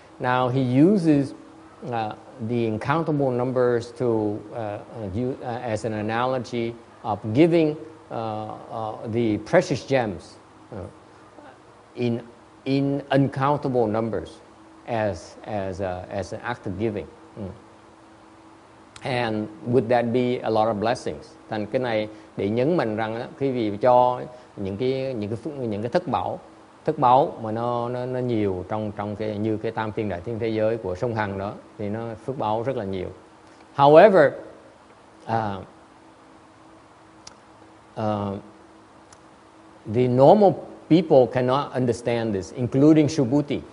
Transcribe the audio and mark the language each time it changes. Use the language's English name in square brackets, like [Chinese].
[English] Now he uses the uncountable numbers to use as an analogy of giving the precious gems in uncountable numbers as an act of giving. And would that be a lot of blessings? [Vietnamese] Thành cái này để nhấn mạnh rằng đó, khi vì cho những cái thất báu mà nó nhiều trong cái như cái tam thiên đại thiên thế giới của sông Hằng đó, thì nó phước báu rất là nhiều. [English] However, the normal people cannot understand this, including Subhuti.